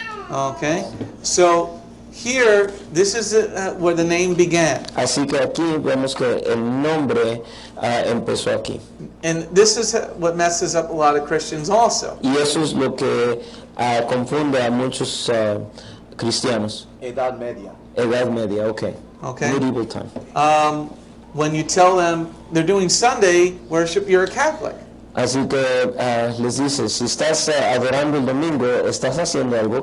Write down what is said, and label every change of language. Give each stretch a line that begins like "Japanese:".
English: Okay, so here, this is where the name began.
Spanish: Así que aquí vemos que el nombre empezó aquí.
English: And this is what messes up a lot of Christians also.
Spanish: Y eso es lo que confunde a muchos cristianos. Edad Media. Edad Media, okay.
English: Okay. Medieval time. When you tell them they're doing Sunday worship, you're a Catholic.
Spanish: Así que les dices, si estás adorando el domingo, estás haciendo algo